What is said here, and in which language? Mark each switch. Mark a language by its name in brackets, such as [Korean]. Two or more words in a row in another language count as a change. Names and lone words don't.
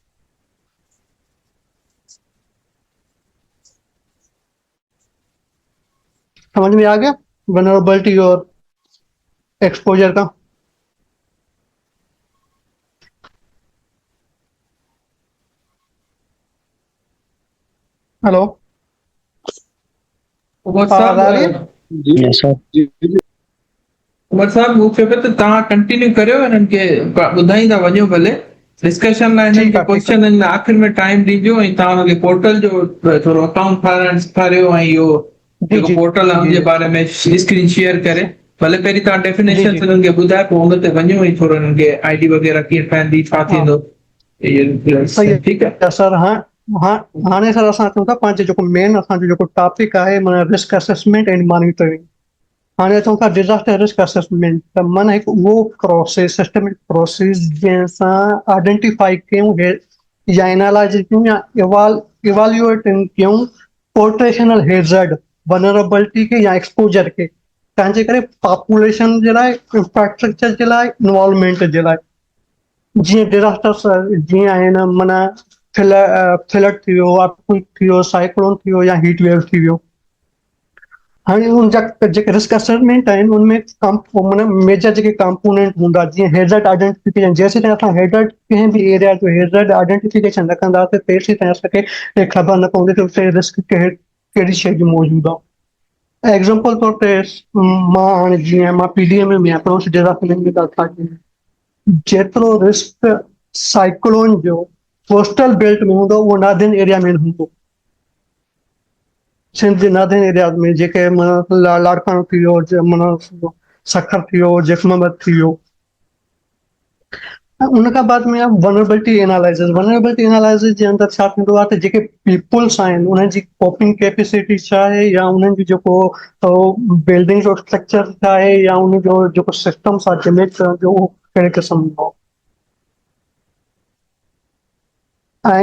[Urdu] سمجھ میں آ گیا ونریبلٹی اور ایکسپوژر کا? हेलो, उमर آواز آ رہی ہے? साहब, जी [English] yes sir. [Urdu] جی جی. [Sindhi] उमर साहब मूंखे पे त तव्हां कंटिन्यू करियो, हिननि खे ॿुधाईंदा वञो भले। डिस्कशन लाइ हिननि [Urdu] ठीक [Sindhi] खे [Urdu] ہے، ٹھیک ہے. [Sindhi] क्वेश्चन में आख़िर में टाइम ॾिजो, ऐं तव्हां हुनखे पोर्टल जो थोरो अकाउंट ठाराइण सेखारियो, ऐं इहो जी जेको जी पोर्टल आहे जी हुनजे बारे में [English] screen share [Sindhi] करे। भले पहिरीं तव्हां जी डेफिनेशन जी। हिननि खे ॿुधाए, पोइ हुन ते वञो ऐं थोरो हिननि खे आईडी वग़ैरह कीअं ठहंदी, छा हाँ, थींदो, इहो [Urdu] सही [Sindhi] ठीकु आहे। [Urdu] ہے سر۔ ہاں، ہاں. [Sindhi] हाणे सर असां अचूं था पंहिंजो जेको मेन असांजो जेको टॉपिक आहे, माना [English] risk assessment and monitoring. [Sindhi] हाणे अचूं था [English] disaster risk assessment, [Sindhi] त माना हिकु उहो प्रोसेस, [English] systemic process [Sindhi] जंहिंसां आइडेंटिफाई कयूं या एनालाइज कयूं या इवाल्युएट कयूं [English] potential hazard, [Urdu] ونریبلٹی کے یا ایکسپوژر کے, [Sindhi] तंहिंजे करे पॉपुलेशन जे लाइ, इंफ्रास्ट्रक्चर जे लाइ, इन्वॉल्वमेंट जे लाइ। जीअं डिजास्टर्स जीअं आहिनि, माना फ्लड थी वियो, अर्थक्वेक थी वियो, साइक्लोन थी वियो या [English] heat wave [Sindhi] थी वियो। हाणे उन जा जेके रिस्क असेसमेंट आहिनि उनमें माना मेजर जेके कंपोनेंट हूंदा, जीअं [English] hazard identification. [Sindhi] जेसीं ताईं असां हेज़र्ड कंहिं बि एरिया जो [English] hazard identification [Sindhi] न कंदासीं, तेसीं ताईं असांखे ख़बर न पवंदी त उते रिस्क कहिड़ी शइ जो मौजूदु आहे। एग्जाम्पल तौर ते मां हाणे जीअं मां पीडीएम में आहियां, प्रोस डिजास्टर मैनेजमेंट अथॉरिटी। जेतिरो रिस्क साइक्लोन जो [English] coastal belt [Sindhi] में हूंदो, उहो [English] northern area [Sindhi] में न हूंदो। सिंध जे [English] northern area [Sindhi] में जेके माना लाड़काणो थी वियो, माना सखर थियो, जखमाबाद थियो। उनखां बाद में [English] vulnerability analysis [Sindhi] जे अंदरि छा थींदो आहे त जेके पीपुल्स आहिनि उन्हनि जी [English] coping capacity [Sindhi] छा आहे, या उन्हनि जी जेको बिल्डिंग जो स्ट्रक्चर छा आहे, या उन जो जेको सिस्टम्स आहे जनरेट करण जो उहो कहिड़े क़िस्म जो आहे।